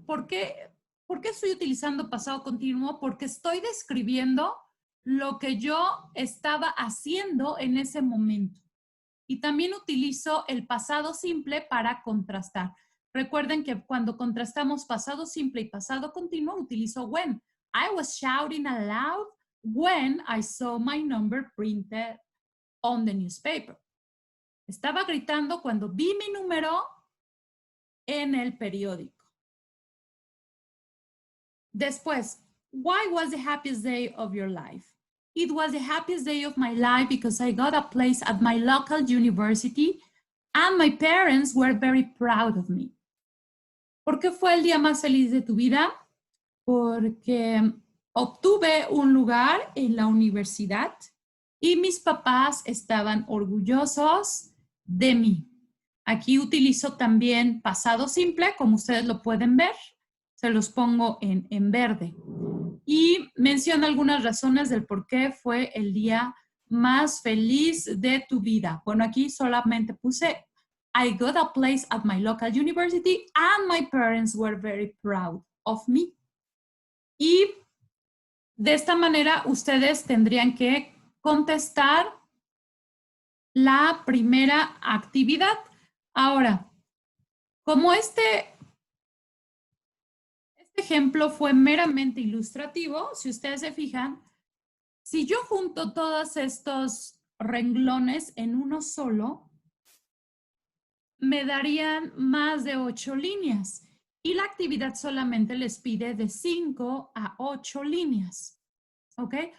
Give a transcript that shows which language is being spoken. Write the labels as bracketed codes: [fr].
[es] ¿Por qué estoy utilizando pasado continuo? Porque estoy describiendo lo que yo estaba haciendo en ese momento. Y también utilizo el pasado simple para contrastar. Recuerden que cuando contrastamos pasado simple y pasado continuo, utilizo when. [en] I was shouting aloud when I saw my number printed on the newspaper. [es] Estaba gritando cuando vi mi número en el periódico. Después, [en] why was the happiest day of your life? It was the happiest day of my life because I got a place at my local university and my parents were very proud of me. [es] ¿Por qué fue el día más feliz de tu vida? Porque obtuve un lugar en la universidad y mis papás estaban orgullosos de mí. Aquí utilizo también pasado simple, como ustedes lo pueden ver. Se los pongo en verde. Y menciono algunas razones del por qué fue el día más feliz de tu vida. Bueno, aquí solamente puse [en] I got a place at my local university and my parents were very proud of me. [es] Y de esta manera ustedes tendrían que contestar la primera actividad. Ahora, como este ejemplo fue meramente ilustrativo, si ustedes se fijan, si yo junto todos estos renglones en uno solo, me darían más de 8 líneas y la actividad solamente les pide de 5 a 8 líneas. ¿Ok?